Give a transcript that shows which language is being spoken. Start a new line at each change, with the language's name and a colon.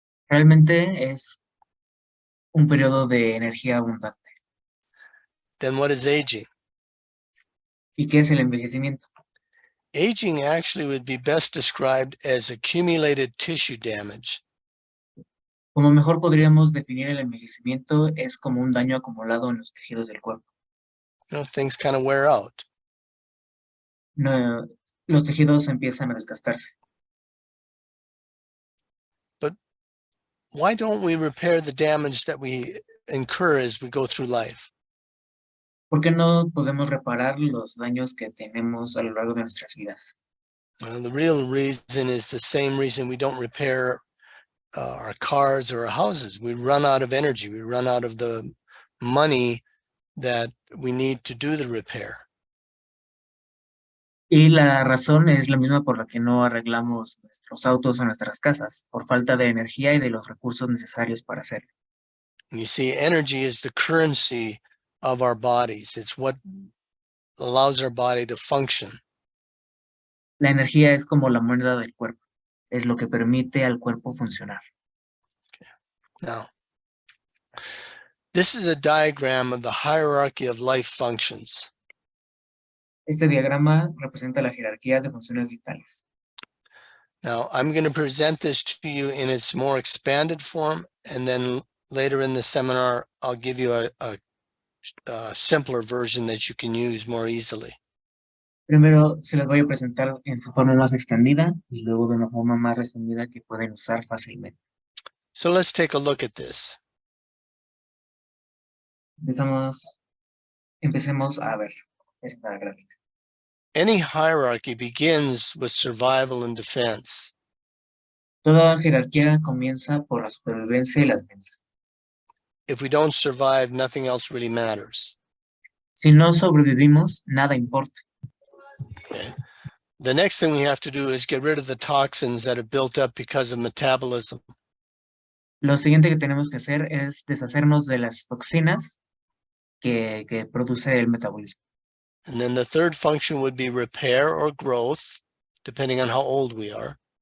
Spanish: Realmente es un periodo de energía abundante.
English: Then what is aging?
Spanish: ¿Y qué es el envejecimiento?
English: Aging actually would be best described as accumulated tissue damage.
Spanish: Como mejor podríamos definir el envejecimiento, es como un daño acumulado en los tejidos del cuerpo.
English: You know, things kind of wear out.
Spanish: No, los tejidos empiezan a desgastarse.
English: But why don't we repair the damage that we incur as we go through life?
Spanish: ¿Por qué no podemos reparar los daños que tenemos a lo largo de nuestras vidas?
English: Well, the real reason is the same reason we don't repair our cars or our houses. We run out of energy. We run out of the money that we need to do the repair.
Spanish: Y la razón es la misma por la que no arreglamos nuestros autos o nuestras casas, por falta de energía y de los recursos necesarios para hacerlo.
English: And you see, energy is the currency of our bodies. It's what allows our body to function.
Spanish: La energía es como la moneda del cuerpo, es lo que permite al cuerpo funcionar.
English: Okay. Now, this is a diagram of the hierarchy of life functions.
Spanish: Este diagrama representa la jerarquía de funciones vitales.
English: Now, I'm going to present this to you in its more expanded form, and then later in the seminar, I'll give you a simpler version that you can use more easily.
Spanish: Primero se las voy a presentar en su forma más extendida y luego de una forma más resumida que pueden usar fácilmente.
English: So let's take a look at this.
Spanish: Empecemos a ver esta gráfica.
English: Any hierarchy begins with survival and defense.
Spanish: Toda jerarquía comienza por la supervivencia y la defensa.
English: If we don't survive, nothing else really matters.
Spanish: Si no sobrevivimos, nada importa.
English: Okay. The next thing we have to do is get rid of the toxins that are built up because of metabolism.
Spanish: Lo siguiente que tenemos que hacer es deshacernos de las toxinas que produce el metabolismo.
English: And then the third function would be repair or growth, depending on how old we are.